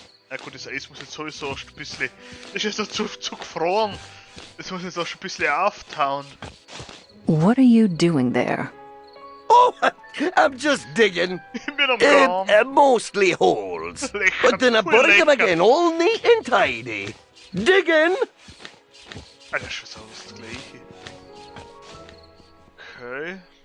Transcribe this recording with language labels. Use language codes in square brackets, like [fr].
[de] Na gut, das Eis muss jetzt sowieso ein bisschen... Das ist jetzt zu gefroren. Das muss jetzt auch schon ein bisschen auftauen. [en] What are you doing there? Oh, I'm just digging. Mostly holes. But then I bury them again, all neat and tidy. Digging! [de] Ah, das ist alles das Gleiche. Okay.